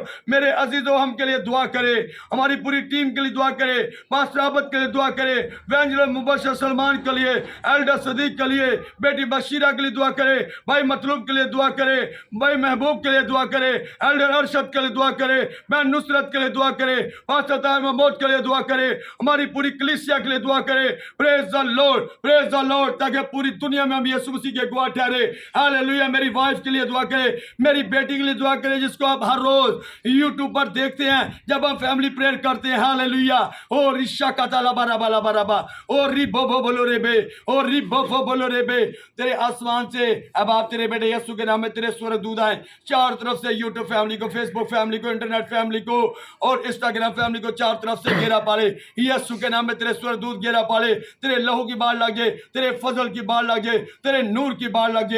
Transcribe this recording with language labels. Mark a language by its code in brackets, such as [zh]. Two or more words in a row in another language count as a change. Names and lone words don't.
[hi] मेरे अजीजों, हम के लिए दुआ करें, हमारी पूरी टीम के लिए दुआ करें, पास्टर आबद के लिए दुआ करें, एवेंजलिस्ट मुबशर सलमान के लिए, एल्डर सदीक के लिए, बेटी बशीरा के लिए दुआ करें, भाई मतलूब के लिए दुआ करें, भाई महबूब के लिए दुआ करें, एल्डर अरशद के लिए दुआ करें, बहन नुसरत के लिए दुआ करें, पास्टर ताहिर महमूद के लिए दुआ करें, हमारी पूरी कलीसिया के लिए दुआ करें। [en] praise the Lord, praise the Lord, [hi] ताकि पूरी दुनिया में हम यीशु मसीह के गवाह ठहरे। हालेलुया। मेरी वाइफ के लिए दुआ करें, मेरी बेटी के लिए दुआ करें, जिसको आप हर रोज यूट्यूब पर देखते हैं जब हम [en] family prayer [hi] करते हैं। हालेलुया। ओ रिशा का ताला बारा बाला बारा बा, ओ री बो बो बोलो रे बे, ओ री बो बो बोलो रे बे, तेरे आसमान से अब आप तेरे बेटे यीशु के नाम में तेरे स्वर्गदूत आए चारों तरफ से, [en] YouTube family [hi] को, [en] Facebook family [hi] को, [en] internet family [hi] को और [en] Instagram family [hi] को चारों तरफ से घेरा पाले। यीशु के नाम में तेरे स्वर्गदूत घेरा पाले, तेरे लहू की बाढ़ लगे, तेरे फजल की बाढ़ लगे, तेरे नूर की बाढ़ लगे।